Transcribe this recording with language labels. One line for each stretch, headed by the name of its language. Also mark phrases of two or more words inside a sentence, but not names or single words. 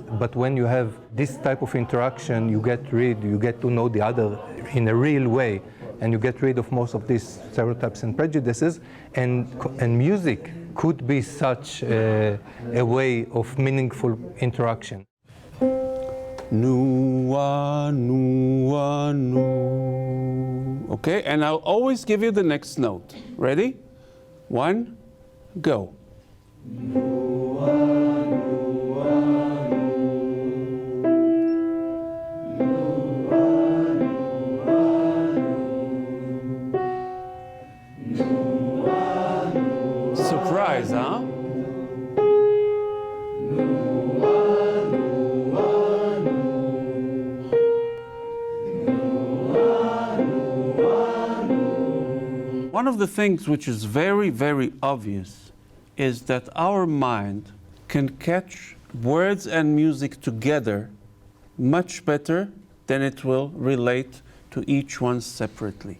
English: But when you have this type of interaction, you get to know the other in a real way, and you get rid of most of these stereotypes and prejudices. And music could be such a way of meaningful interaction. Nua, nua, nu. Okay, and I'll always give you the next note. Ready? 1, go. Nua, nua, nu. Nua, nua, nu. Nua, nua. Surprise, huh? One of the things which is very, very obvious is that our mind can catch words and music together much better than it will relate to each one separately.